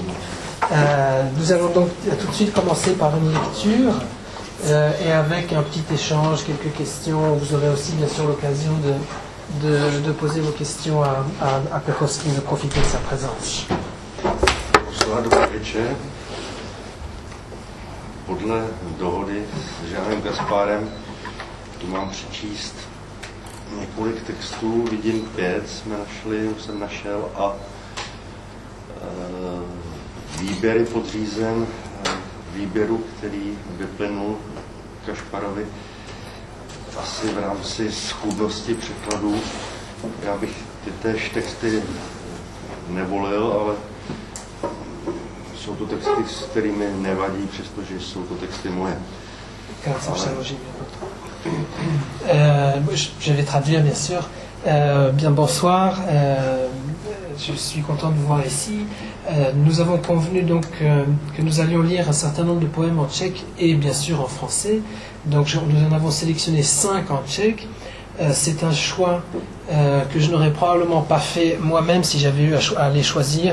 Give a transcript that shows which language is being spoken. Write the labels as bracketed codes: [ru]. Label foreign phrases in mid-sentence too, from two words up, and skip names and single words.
[fr] Nous allons donc tout de suite commencer par une lecture. Et avec un petit échange, quelques questions. Vous aurez aussi bien sûr l'occasion de poser vos questions à Krokowski, de profiter de sa présence. Bonsoir, [cs] dobrý večer. Podle dohody s Žánem Gaspárem tu mám přečíst několik textů, vidím 5 jsem našel a výběr je podřízen výběru, který vyplynul Kašparovi asi v rámci schůdnosti překladů. Já bych ty též texty nevolil, ale jsou to texty, s kterými nevadí, přestože jsou to texty moje. [fr] Je vais traduire bien sûr. Bien bonsoir. Je suis content de vous voir ici. Nous avons convenu donc que nous allions lire un certain nombre de poèmes en tchèque et bien sûr en français. Donc nous en avons sélectionné 5 en tchèque. C'est un choix que je n'aurais probablement pas fait moi-même si j'avais eu à les choisir.